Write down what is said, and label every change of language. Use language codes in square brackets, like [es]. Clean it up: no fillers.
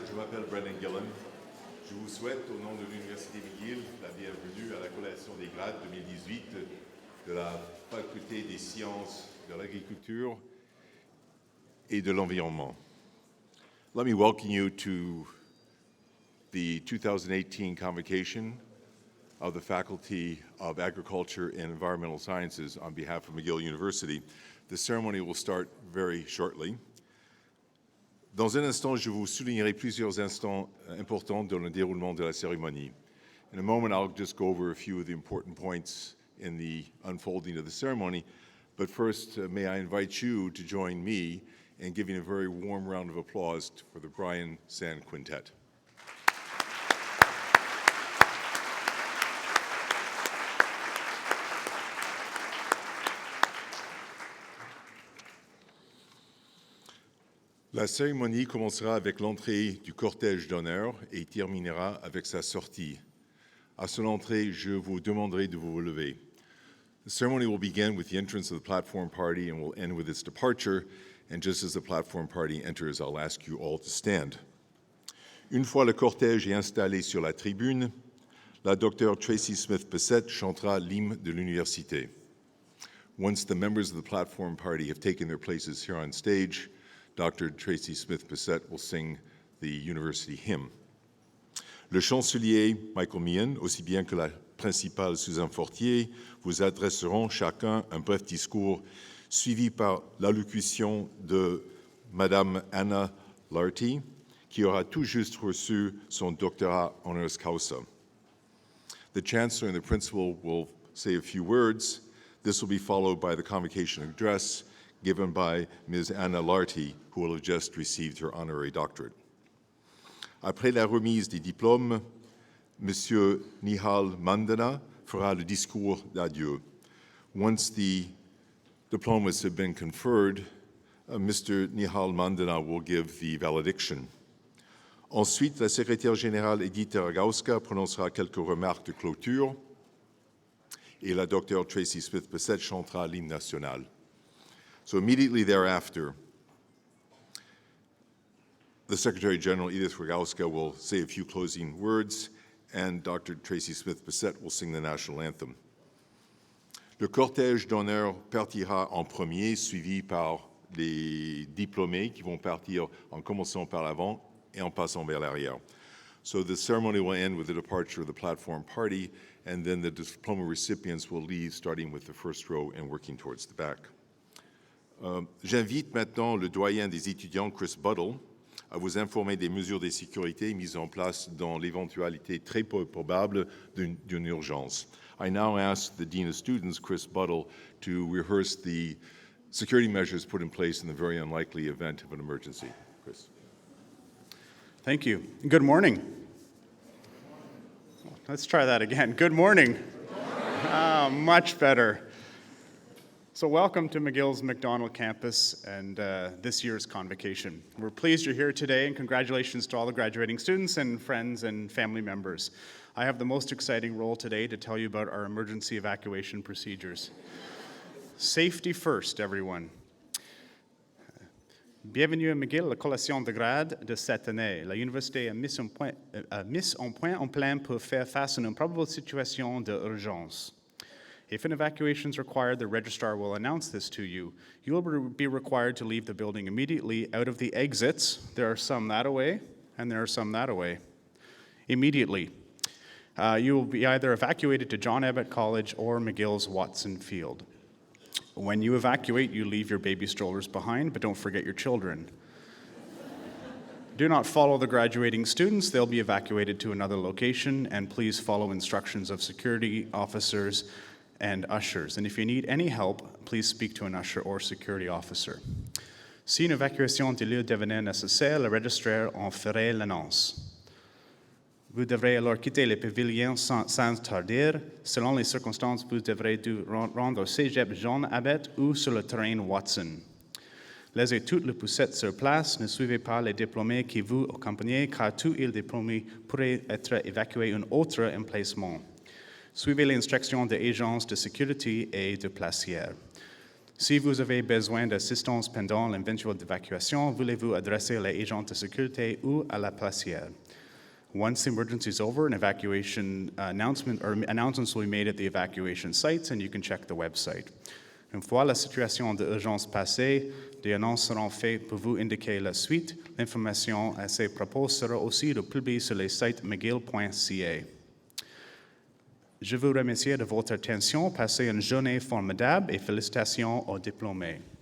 [fr] Je m'appelle Brendan Gillen. Je vous souhaite, au nom de l'Université McGill, la bienvenue à la collation des grades 2018 de la Faculté des sciences de l'agriculture et de l'environnement. [en] Let me welcome you to the 2018 Convocation of the Faculty of Agriculture and Environmental Sciences on behalf of McGill University. The ceremony will start very shortly. [fr] Dans un instant, je vous soulignerai plusieurs instants importants dans le déroulement de la cérémonie. [en] In a moment, I'll just go over a few of the important points in the unfolding of the ceremony. But first, may I invite you to join me in giving a very warm round of applause for the Brian Sand Quintet. [fr] La cérémonie commencera avec l'entrée du cortège d'honneur et terminera avec sa sortie. À son entrée, je vous demanderai de vous lever. [en] The ceremony will begin with the entrance of the platform party and will end with its departure. And just as the platform party enters, I'll ask you all to stand. [fr] Une fois le cortège est installé sur la tribune, la Dr. Tracy Smith-Bissett chantera l'hymne de l'université. [en] Once the members of the platform party have taken their places here on stage, Dr. Tracy Smith-Bissett will sing the university hymn. [fr] Le chancelier Michael Meehan, aussi bien que la principale Suzanne Fortier, vous adresseront chacun un bref discours suivi par l'allocution de Madame Anna Larty, qui aura tout juste reçu son doctorat honoris causa. [en] The chancellor and the principal will say a few words. This will be followed by the convocation address given by Ms. Anna Larty, who will have just received her honorary doctorate. [fr] Après la remise des diplômes, Monsieur Nihal Mandana fera le discours d'adieu. [en] Once the diplomas have been conferred, Mr. Nihal Mandana will give the valediction. [fr] Ensuite, la secrétaire générale Edith Ragauska prononcera quelques remarques de clôture et la Dr. Tracy Smith-Bissett chantera l'hymne national. [en] So immediately thereafter, the Secretary General Edith Ragauska will say a few closing words, and Dr. Tracy Smith-Bissett will sing the national anthem. [fr] Le cortège d'honneur partira en premier, suivi par les diplômés qui vont partir en commençant par l'avant et en passant vers l'arrière. [en] So the ceremony will end with the departure of the platform party, and then the diploma recipients will leave, starting with the first row and working towards the back. [fr] J'invite maintenant le doyen des étudiants, Chris Buddle, à vous informer des mesures de sécurité mises en place dans l'éventualité très peu probable d'une urgence. [en] I now ask the Dean of Students, Chris Buddle, to rehearse the security measures put in place in the very unlikely event of an emergency. Chris. Thank you. Good morning. Let's try that again. Good morning. Much better. So welcome to McGill's McDonald campus and this year's Convocation. We're pleased you're here today, and congratulations to all the graduating students and friends and family members. I have the most exciting role today to tell you about our emergency evacuation procedures. Safety first, everyone. [fr] Bienvenue à McGill, la collation de grade de cette année. La université a mis en point un plan pour faire face à une probable situation d'urgence. [en] If an evacuation is required, the registrar will announce this to you. You will be required to leave the building immediately out of the exits. There are some that away, and there are some that away. Immediately. You will be either evacuated to John Abbott College or McGill's Watson Field. When you evacuate, you leave your baby strollers behind, but don't forget your children. Do not follow the graduating students. They'll be evacuated to another location, and please follow instructions of security officers and ushers. And if you need any help, please speak to an usher or security officer. [fr] Si une évacuation de lieu devenait nécessaire, le registrar en ferait l'annonce. Vous devrez alors quitter le pavillon sans tarder. Selon les circonstances, vous devrez rendre au cégep John Abbott ou sur le terrain Watson. Laissez toutes les poussettes sur place. Ne suivez pas les diplômés qui vous accompagnent, car tous les diplômés pourraient être évacués à un autre emplacement. Suivez les instructions des agences de sécurité et de placière. Si vous avez besoin d'assistance pendant l'éventuelle évacuation, voulez-vous adresser les agents de sécurité ou à la placière. [en] Once the emergency is over, an evacuation announcements will be made at the evacuation sites, and you can check the website. [fr] Une fois la situation d'urgence passée, des annonces seront faites pour vous indiquer la suite. L'information à ces propos sera aussi publiée sur le site mcgill.ca. Je vous remercie de votre attention. Passez une journée formidable et félicitations aux diplômés.